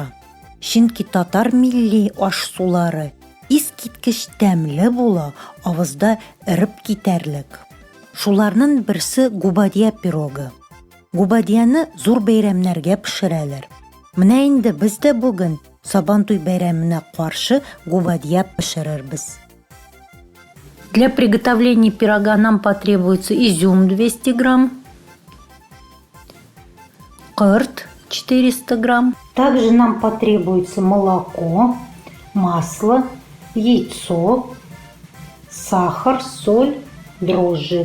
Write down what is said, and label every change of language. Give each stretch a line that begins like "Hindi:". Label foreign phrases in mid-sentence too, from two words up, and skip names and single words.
Tatar: Чөнки татар милли аш-сулары искиткеч тәмле була, авызда эреп китәрлек. Шуларның берсе губадия пирогы. Губадияны зур бәйрәмнәргә пешерәләр. Менә инде без дә бүген Сабантуй бәйрәменә каршы губадия пешерербез.
Russian: Для приготовления пирога нам потребуется изюм 200 грамм, кырт 400 грамм. Также нам потребуется молоко, масло, яйцо, сахар, соль, дрожжи.